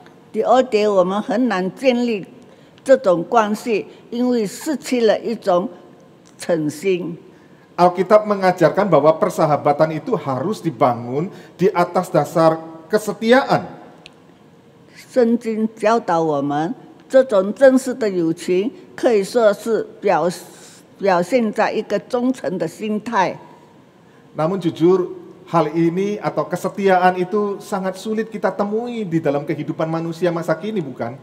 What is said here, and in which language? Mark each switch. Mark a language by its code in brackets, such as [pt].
[zh] 第二点，我们很难建立这种关系，因为失去了一种诚心。 [id] Alkitab mengajarkan bahwa persahabatan itu harus dibangun di atas dasar kesetiaan. [zh] 圣经教导我们，这种真实的友情可以说是表现在一个忠诚的心态。 [id] Namun jujur, hal ini atau kesetiaan itu sangat sulit kita temui di dalam kehidupan manusia masa kini, bukan?